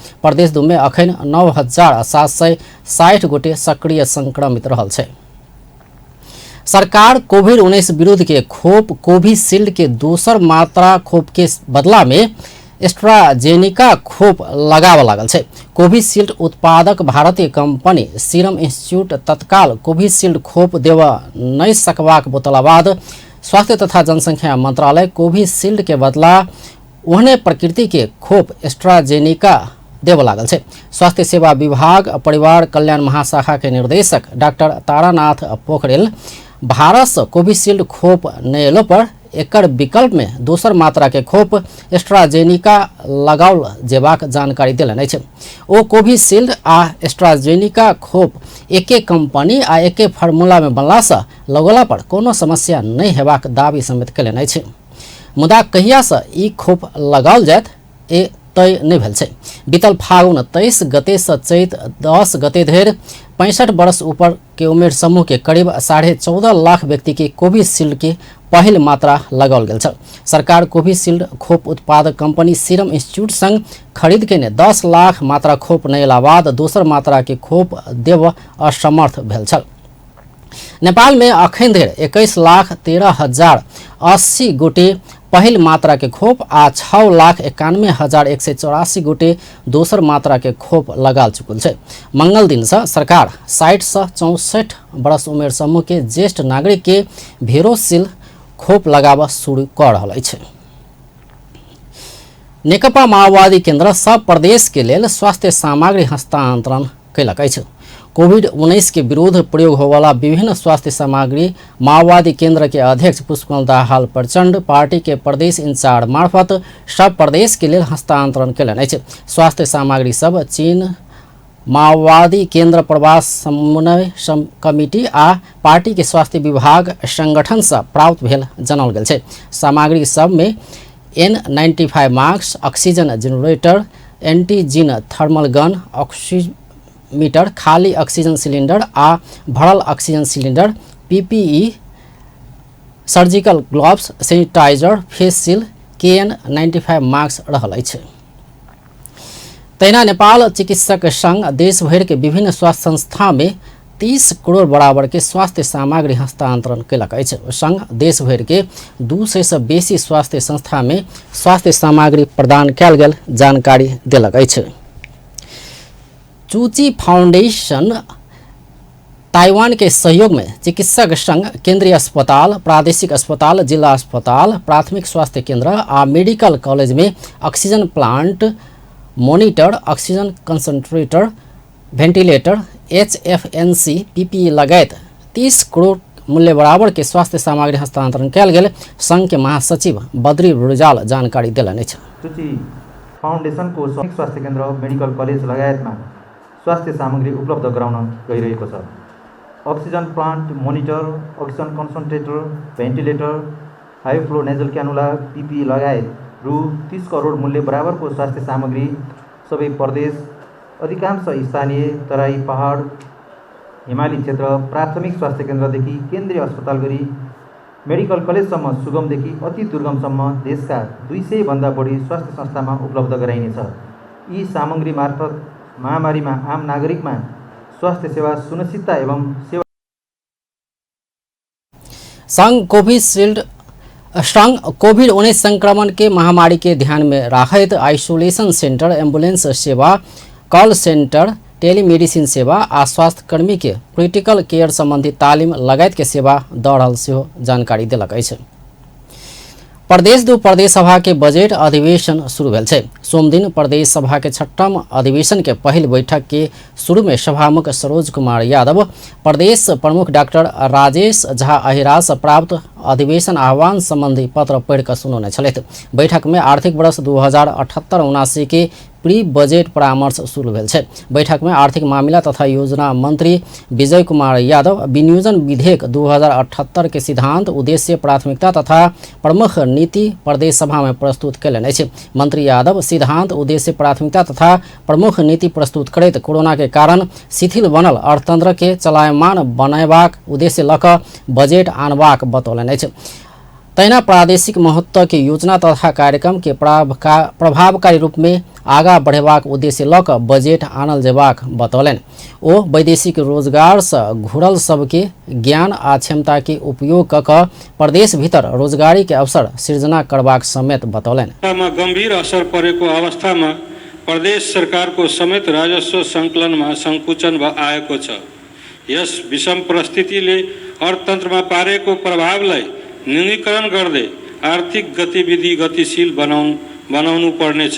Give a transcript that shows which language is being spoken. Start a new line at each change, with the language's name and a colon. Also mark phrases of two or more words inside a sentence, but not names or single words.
Maithili: प्रदेश 2 में अखन 9,760 गोटे सक्रिय संक्रमित रहल छै। सरकार कोविड-19 विरुद्ध के खोप कोविशील्ड के दोसर मात्रा खोप के बदला में एस्ट्राजेनिका खोप लगाव लागल छै। कोविशील्ड उत्पादक भारतीय कंपनी सीरम इंस्टीट्यूट तत्काल कोविशील्ड खोप देव नहीं सकबाक बोतला बाद स्वास्थ्य तथा जनसंख्या मंत्रालय कोविशील्ड के बदला ओहने प्रकृति के खोप एस्ट्राजेनिका देव लागल छै। स्वास्थ्य सेवा विभाग परिवार कल्याण महाशाखा के निर्देशक डॉक्टर तारानाथ पोखरेल भारत से कोविशील्ड खोप नहीं एलो पर एकर विकल्प में दोसर मात्रा के खोप एस्ट्राजेनिका लगाओल जेबाक जानकारी देलनि अछि। ओ कोविशील्ड आ एस्ट्राजेनिका खोप एके कंपनी आ एके फार्मूला में बनला से लगोला पर कोनो समस्या नहीं हेबाक दावी समेत केलनि अछि। मुदा कहिया से ई खोप लगाओल जायत ए तय नहीं भेल छै। बीतल फागुन 23 गते से चैत 10 गते धरि 65 वर्ष ऊपर के उम्र समूह के करीब 14.5 लाख व्यक्ति के कोविशील्ड के पहिल मात्रा लगाओल गेल छल। सरकार कोविशील्ड खोप उत्पादक कंपनी सीरम इंस्टीट्यूट संग खरीद के ने 10 लाख मात्रा खोप नहीं एला बाद दोसर मात्रा के खोप देव असमर्थ भेल छल। नेपाल में अखन धरि 21,13,080 गोटे पहिल मात्रा के खोप आ 6,91,184 गोटे दोसर मात्रा के खोप लगाल चुकल छै। मंगल दिन से सरकार 60 से 64 वर्ष उम्र समूह के ज्येष्ठ नागरिक के भेरोसिल खोप लगाव शुरू कर रहल अछि। नेकपा माओवादी केंद्र सब प्रदेश के लेल स्वास्थ्य सामग्री हस्तांतरण कयलक अछि। कोविड-19 के विरुद्ध प्रयोग होवाला विभिन्न स्वास्थ्य सामग्री माओवादी केंद्र के अध्यक्ष पुष्पकमल दाहाल प्रचंड पार्टी के प्रदेश इंचार्ज मार्फत सब प्रदेश के लेल हस्तांतरण कयलनि अछि। स्वास्थ्य सामग्री सब चीन माओवादी केंद्र प्रवास समन्वय कमिटी आ पार्टी के स्वास्थ्य विभाग संगठन से प्राप्त भेल जानल गेल छै। सामग्री सब में
English: N95 mask, oxygen generator, antigen thermal gun, oximeter,
Maithili: खाली
English: oxygen cylinder
Maithili: आ भरल
English: oxygen cylinder, PPE, surgical gloves, sanitizer, face seal, KN95 mask
Maithili: रहल अछि। तहिना नेपाल चिकित्सक संघ देश भर के विभिन्न स्वास्थ्य संस्था में 30 करोड़ बराबर के स्वास्थ्य सामग्री हस्तांतरण कयलक अछि। संघ देश भर के 200 से बेसी स्वास्थ्य संस्था में स्वास्थ्य सामग्री प्रदान कयल गेल जानकारी देलक अछि। चूची फाउंडेशन ताइवान के सहयोग में चिकित्सक संघ केंद्रीय अस्पताल, प्रादेशिक अस्पताल, जिला अस्पताल, प्राथमिक स्वास्थ्य केंद्र आ
English: medical college
Maithili: में
English: oxygen plant, monitor, oxygen concentrator, ventilator, HFNC, PPE
Maithili: लगायत 30 करोड़ मूल्य बराबर के स्वास्थ्य सामग्री हस्तांतरण कयल गेल संघ के महासचिव बद्री रुजाल जानकारी देलनि अछि।
Nepali: फाउंडेशन को स्वास्थ्य केंद्र,
English: medical college
Nepali: लगायत में स्वास्थ्य सामग्री उपलब्ध गराउन गइरहेको छ।
English: oxygen plant, monitor, oxygen concentrator, ventilator, high flow nasal cannula, PP
Nepali: लगायत रु 30 करोड मूल्य बराबरको स्वास्थ्य सामग्री सबै प्रदेश, अधिकांश स्थानीय, तराई, पहाड, हिमाली क्षेत्र, प्राथमिक स्वास्थ्य केन्द्रदेखि केन्द्रीय अस्पताल गरी मेडिकल कलेजसम्म सुगमदेखि अति दुर्गमसम्म देशका 200 भन्दा बढी स्वास्थ्य संस्थामा उपलब्ध गराइनेछ। यी सामग्री मार्फत महामारीमा आम नागरिकमा स्वास्थ्य सेवा सुनिश्चितता एवं सेवा
Maithili: संघ कोविड-19 संक्रमण के महामारी के ध्यान में रखते
English: isolation centre, ambulance
Maithili: सेवा,
English: call centre, telemedicine
Maithili: सेवा आ स्वास्थ्य कर्मी के
English: critical care
Maithili: संबंधी तालीम लगायत के सेवा दऽ रहल सेहो जानकारी देलक अछि। प्रदेश 2 प्रदेश सभा के बजट अधिवेशन शुरू भेल छै। सोम दिन प्रदेश सभा के 6म अधिवेशन के पहिल बैठक के शुरू में सभामुख सरोज कुमार यादव, प्रदेश प्रमुख डॉक्टर राजेश झा अहिरा से प्राप्त अधिवेशन आह्वान संबंधी पत्र पढ़ कर सुनौने छलथि। बैठक में आर्थिक वर्ष 2078-79 के
English: pre budget
Maithili: परामर्श शुरू भेल छै। बैठक में आर्थिक मामला तथा योजना मंत्री विजय कुमार यादव विनियोजन विधेयक 2078 के सिद्धांत, उद्देश्य, प्राथमिकता तथा प्रमुख नीति प्रदेश सभा में प्रस्तुत कयलनि अछि। मंत्री यादव सिद्धांत, उद्देश्य, प्राथमिकता तथा प्रमुख नीति प्रस्तुत करैत कोरोना के कारण शिथिल बनल अर्थतंत्र के चलायमान बनयबाक उद्देश्य लऽ कऽ बजेट आनबाक बतौलनि अछि। तहिना प्रादेशिक महत्व के योजना तथा कार्यक्रम के प्रभावकारी रूप में आगा बढ़ेबाक उद्देश्य लऽ कऽ बजेट आनल जेबाक बतौलनि। ओ वैदेशिक रोजगार से घुरल सबके ज्ञान आ क्षमता के उपयोग कऽ कऽ प्रदेश भीतर रोजगारी के अवसर सृजना करबाक समेत बतौलनि।
Nepali: गंभीर असर परेको अवस्थामा प्रदेश सरकारको समेत राजस्व सङ्कलनमा सङ्कुचन आएको छ। यस विषम परिस्थितिले अर्थतन्त्रमा पारेको प्रभावलाई न्यूनीकरण गर्दै आर्थिक गतिविधि गतिशील बनाउनु पर्नेछ।